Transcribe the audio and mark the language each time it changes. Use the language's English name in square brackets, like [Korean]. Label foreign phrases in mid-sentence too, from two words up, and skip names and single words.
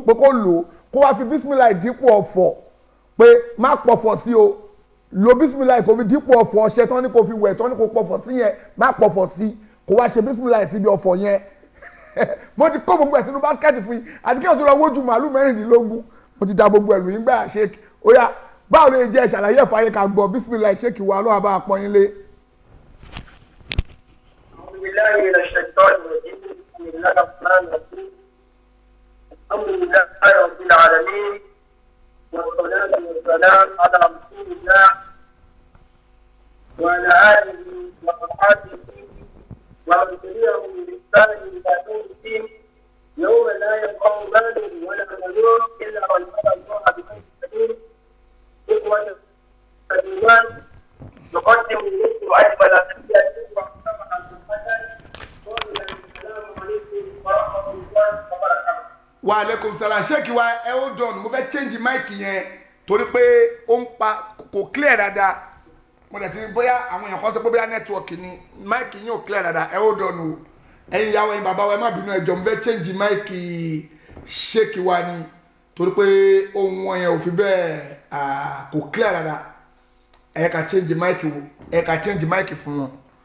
[Yoruba] pé kó lò ó kó wá fi bísímìláì dípò ọ̀fọ̀ pé má pọ̀fọ̀ sí o lo bísímìláì kò fi dípò ọ̀fọ̀ ọṣẹ tán ní kò fi wẹ̀ tán ní kò pọ̀fọ̀ sí yẹn má pọ̀fọ̀ sí kó wá ṣe bísímìláì síbi ọ̀fọ̀ yẹn mo ti kó gbogbo ẹ̀ sínú báskẹ́ẹ̀tì fún yín àti kí wọ́n tún lọ wójú màálù 16 mo ti da gbogbo ẹ̀lú yín gbà ṣe ó yá báwo lè jẹ́ ìṣàlàyé ẹ̀fọ́ ayé ká gbọ́ bísímìláì ṣéèkì wa lọ́wọ́ bá a pọ́n yín lé. [Arabic] وعلى آله وصحبه ومن تبعهم بإحسان إلى يوم الدين يوم لا ينفع مال ولا بنون إلا من أتى الله بخير سبيل إخوة الإيمان نقدم إليكم أجمل تحية وأحسن الحسن السلام عليكم ورحمة الله وبركاته. وعليكم السلام [Yoruba] ṣéèkì wa ẹ ó dọ̀nù mo fẹ́ [English] change mic [Yoruba] yẹn torí pé ó ń pa kò clear dáadáa mo dẹ̀ ti bóyá àwọn èèyàn kan sọ pé bóyá network ni mic yín ò clear dáadáa ẹ ó dọ̀nù ẹ̀yin ìyàwó ẹ̀yin bàbá wa ẹ má bínú ẹ jọ̀ọ́ mo fẹ́ [English] change mic [Yoruba] ṣéèkì wa ni torí pé ohun wọn yẹn ò fi bẹ́ẹ̀ kò clear dáadáa ẹ ká [English] change mic [Yoruba] wo ẹ ká [English] change mic [Yoruba] fún wọn